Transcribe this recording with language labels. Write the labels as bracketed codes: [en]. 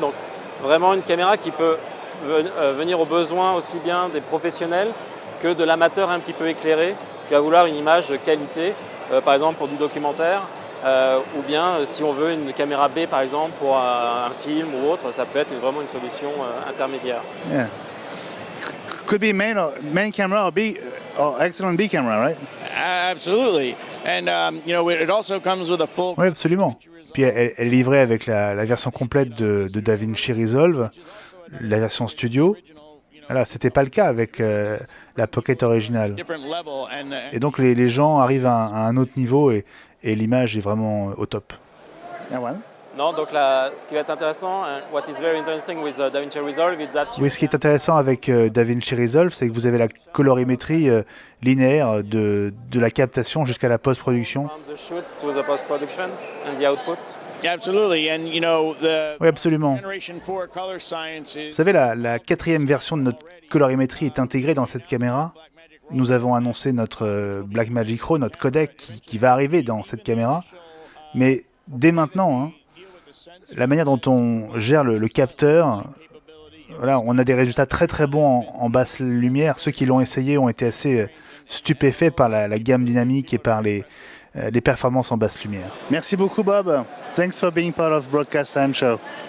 [fr] Donc vraiment une caméra qui peut venir aux besoins aussi bien des professionnels que de l'amateur un petit peu éclairé qui va vouloir une image de qualité, par exemple pour du documentaire, ou bien si on veut une caméra B par exemple pour un film ou autre, ça peut être vraiment une solution intermédiaire. [en] Yeah. Could be main camera or excellent B camera, right? absolutely, and it also comes with a full. [fr] Oui, absolument. Puis elle est livrée avec la version complète de DaVinci Resolve, la version studio. Voilà, c'était pas le cas avec la Pocket originale. [en] Different level and [fr] Et donc les gens arrivent à un autre niveau et l'image est vraiment au top. Non, donc là, ce qui va être intéressant, [en] what is very interesting with DaVinci Resolve is that [fr] Oui, ce qui est intéressant avec DaVinci Resolve, c'est que vous avez la colorimétrie linéaire de la captation jusqu'à la post-production. [en] from the shoot to the post-production and the output. absolutely, and the [fr] Oui, absolument. [en] Generation 4 color science is. [fr] Vous savez, la quatrième version de notre colorimétrie est intégrée dans cette caméra. Nous avons annoncé notre Blackmagic Raw, notre codec qui va arriver dans cette caméra. Mais dès maintenant, hein, la manière dont on gère le capteur, voilà, on a des résultats très très bons en basse lumière. Ceux qui l'ont essayé ont été assez stupéfaits par la gamme dynamique et par les performances en basse lumière. Merci beaucoup Bob. [en] Thanks for being part of Broadcast Time Show.